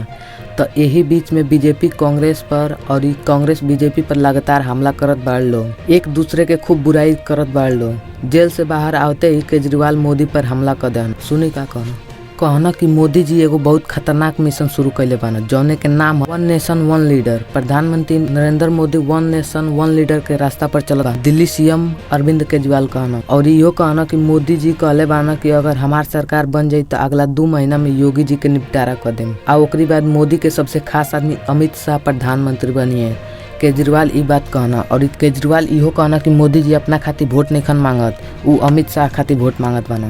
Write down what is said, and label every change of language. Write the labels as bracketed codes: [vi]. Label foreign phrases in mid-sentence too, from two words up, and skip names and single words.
[bho] तो यही बीच में बीजेपी कांग्रेस पर और कांग्रेस बीजेपी पर लगातार हमला करत बाड़ लो, एक दूसरे के खूब बुराई करत बाड़ लो। जेल से बाहर आवते ही केजरीवाल मोदी पर हमला कर देन। सुनी का कहना कि मोदी जी एगो बहुत खतरनाक मिशन शुरू कैले बाना, जौने के नाम [en] One Nation One Leader. [bho] प्रधानमंत्री नरेंद्र मोदी [en] One Nation One Leader [bho] के रास्ता पर चलत। दिल्ली सीएम अरविंद केजरीवाल कहना और इहो कहना कि मोदी जी कहले बाना कि अगर हमार सरकार बन जाई तो अगला 2 महीना में योगी जी के निपटारा कर देम। आ ओकरी बाद मोदी के सबसे खास आदमी अमित शाह प्रधानमंत्री बनिए। केजरीवाल ई बात कहना और केजरीवाल इहो कहना कि मोदी जी अपना खातिर वोट नहीं मांगत, उ अमित शाह खातिर वोट मांगत बाना।